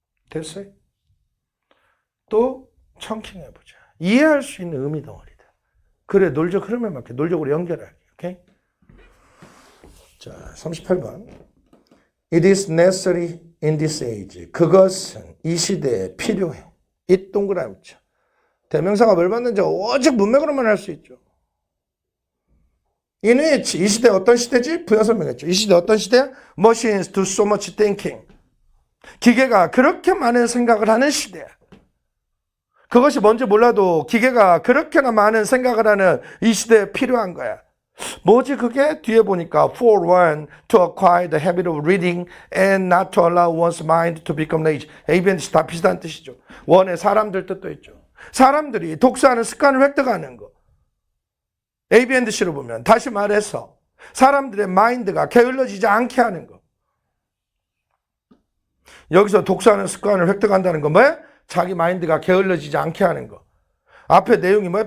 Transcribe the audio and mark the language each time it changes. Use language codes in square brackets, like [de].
[ko] 됐어요? 또 청킹 해보자. 이해할 수 있는 의미 덩어리다. 그래, 논리적 흐름에 맞게 논리적으로 연결하기. 오케이? 자, 38번. [en] It is necessary in this age. [ko] 그것은 이 시대에 필요해. 이 동그라미 쳐. 대명사가 뭘 받는지 오직 문맥으로만 할 수 있죠. [en] In which, [ko] 이 시대 어떤 시대지? 부연 설명했죠. 이 시대 어떤 시대야? [en] Machines do so much thinking. [ko] 기계가 그렇게 많은 생각을 하는 시대야. 그것이 뭔지 몰라도 기계가 그렇게나 많은 생각을 하는 이 시대에 필요한 거야. 뭐지 그게? 뒤에 보니까 [en] for one to acquire the habit of reading and not to allow one's mind to become lazy. [ko] A, B, and C 다 비슷한 뜻이죠. 원의 사람들 뜻도 있죠. 사람들이 독서하는 습관을 획득하는 거. A, B, and C로 보면 다시 말해서 사람들의 마인드가 게을러지지 않게 하는 거. 여기서 독서하는 습관을 획득한다는 건 뭐야? 자기 마인드가 게을러지지 않게 하는 거. 앞에 내용이 뭐야?